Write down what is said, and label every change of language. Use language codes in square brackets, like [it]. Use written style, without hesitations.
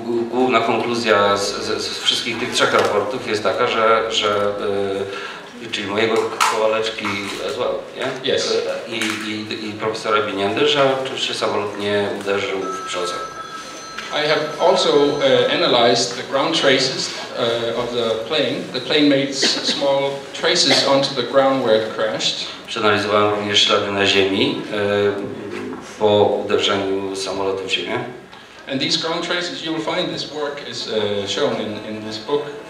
[pl] Główna konkluzja z wszystkich tych trzech raportów jest taka, że czyli mojego Kowaleczki [en] as well, [pl] nie? [en] Yes. [pl] I profesora Biniendy, że oczywiście samolot nie uderzył w brzozę. [en] I have also analyzed the ground traces of the plane. The plane made small traces onto the ground where it crashed. [pl] Przeanalizowałem również ślady na ziemi po uderzeniu samolotu w ziemię. [en] And these ground traces, you will find this work is shown in this book.